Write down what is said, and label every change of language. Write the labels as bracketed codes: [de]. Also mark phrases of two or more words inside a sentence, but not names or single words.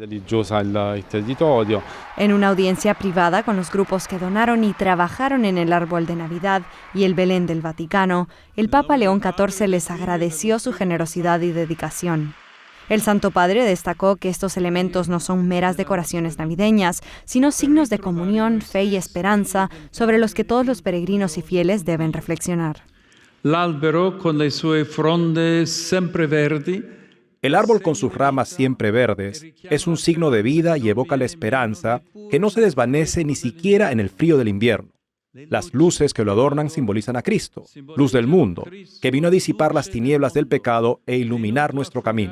[es] En una audiencia privada con los grupos que donaron y trabajaron en el árbol de Navidad y el Belén del Vaticano, el Papa León XIV les agradeció su generosidad y dedicación. El Santo Padre destacó que estos elementos no son meras decoraciones navideñas, sino signos de comunión, fe y esperanza sobre los que todos los peregrinos y fieles deben reflexionar. [it] L'albero con le sue fronde sempre verdi. [es] El árbol con sus ramas siempre verdes es un signo de vida y evoca la esperanza que no se desvanece ni siquiera en el frío del invierno. Las luces que lo adornan simbolizan a Cristo, luz del mundo, que vino a disipar las tinieblas del pecado e iluminar nuestro camino.